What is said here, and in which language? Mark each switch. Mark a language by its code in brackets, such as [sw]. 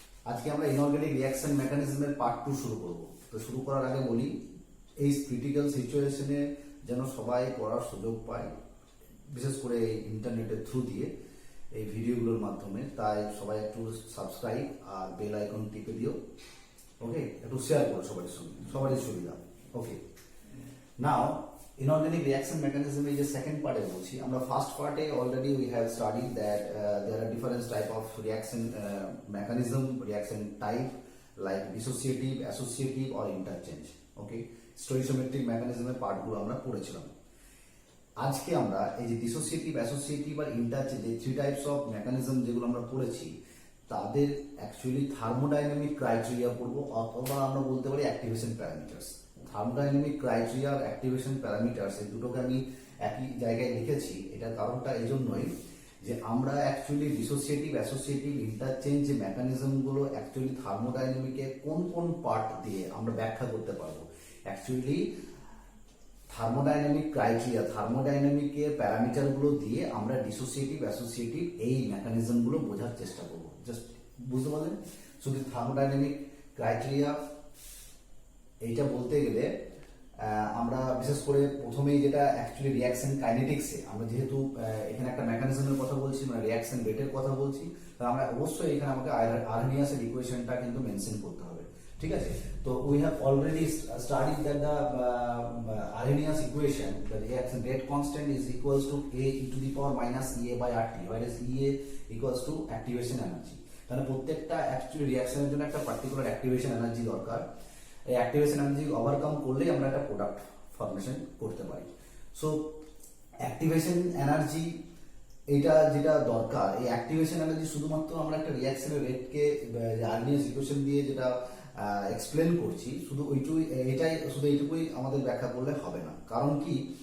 [bn] আজকে আমরা inorganic reaction মেকানিজমের part 2 শুরু করব। তো শুরু করার আগে বলি, এই ক্রিটিক্যাল সিচুয়েশনে যেন সবাই পড়ার সুযোগ পায়, বিশেষ করে ইন্টারনেটের থ্রু দিয়ে এই ভিডিওগুলোর মাধ্যমে। তাই সবাই একটু সাবস্ক্রাইব আর বেল আইকন টিপে দিও। ওকে, একটু শেয়ার করো সবার সঙ্গে, সবারই সুবিধা। [en] Okay, now inorganic reaction mechanism is the second part of বলছি। [bn] আমরা ফার্স্ট পার্টে already [en] we have studied that there are different type of reaction mechanism, reaction type like dissociative, associative or interchange. [bn] ওকে, স্টোইচিওমেট্রিক মেকানিজমের পার্টগুলো আমরা পড়েছিলাম। আজকে আমরা এই যে ডিসোসিয়েটিভ, অ্যাসোসিয়েটিভ আর ইন্টারচেঞ্জ, এই থ্রি টাইপস অফ মেকানিজম যেগুলো আমরা পড়েছি, তাদের অ্যাকচুয়ালি থার্মোডাইনামিক ক্রাইটেরিয়া পড়বো, অথবা আমরা বলতে পারি অ্যাক্টিভেশন প্যারামিটার্স। থার্মোডাইনামিক ক্রাইটেরিয়া আর অ্যাক্টিভেশন প্যারামিটার্স এই দুটোকে আমি একই জায়গায় লিখেছি। এটার কারণটা এই জন্যই যে আমরা অ্যাকচুয়ালি ডিসোসিয়েটিভ, অ্যাসোসিয়েটিভ, ইন্টারচেঞ্জ যে মেকানিজমগুলো অ্যাকচুয়ালি থার্মোডাইনামিকে কোন কোন পার্ট দিয়ে আমরা ব্যাখ্যা করতে পারবো। অ্যাকচুয়ালি থার্মোডাইনামিক ক্রাইটেরিয়া, থার্মোডাইনামিকের প্যারামিটারগুলো দিয়ে আমরা ডিসোসিয়েটিভ, অ্যাসোসিয়েটিভ এই মেকানিজমগুলো বোঝার চেষ্টা করবো। জাস্ট বুঝতে পারলেন? শুধু থার্মোডাইনামিক ক্রাইটেরিয়া এইটা বলতে গেলে আমরা বিশেষ করে প্রথমেই যেটা অ্যাকচুয়ালি রিঅ্যাকশন কাইনেটিক্সে, আমরা যেহেতু এখানে একটা মেকানিজমের কথা বলছি, মানে রিঅ্যাকশন রেটের কথা বলছি, তাহলে আমরা অবশ্যই এখানে আমাকে আর্হেনিয়াসের ইকুয়েশনটা কিন্তু মেনশন করতে হবে। ঠিক আছে? [en] তো we have already studied that the Arrhenius equation, the reaction rate constant is equals to A e to the power minus EA by RT, whereas EA equals to activation energy. [bn] তাহলে প্রত্যেকটা actually রিঅ্যাকশনের জন্য একটা particular activation energy দরকার। এই activation energy overcome করলেই আমরা একটা product formation করতে পারি। সো অ্যাক্টিভেশন এনার্জি এটা যেটা দরকার, এই অ্যাক্টিভেশন এনার্জি শুধুমাত্র আমরা একটা রিঅ্যাকশনের রেটকে আর্হেনিয়াস ইকুয়েশন দিয়ে যেটা এক্সপ্লেন করছি, শুধু এইটুকুই আমাদের ব্যাখ্যা করলে হবে না। কারণ কি?